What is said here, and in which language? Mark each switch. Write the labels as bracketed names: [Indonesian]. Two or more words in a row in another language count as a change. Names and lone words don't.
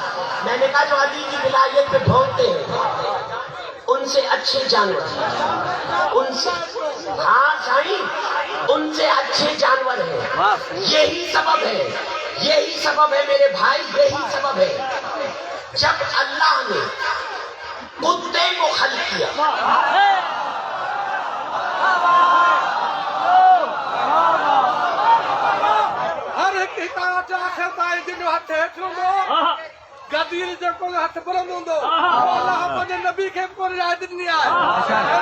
[Urdu] میں نے کہا جو علی کی ولایت پہ بھونکتے ہیں ان سے اچھے جانور ہیں، ان سے، ہاں صحیح، ان سے اچھے جانور ہیں۔ یہی سبب ہے، یہی سبب ہے میرے بھائی، یہی سبب ہے جب اللہ نے کتے کو خلق کیا، [Sindhi] गदीर जेको हथ बुलंद हूंदो अल्लाह पंहिंजे नबी खे बि कोन रिआयत ॾिनी आहे।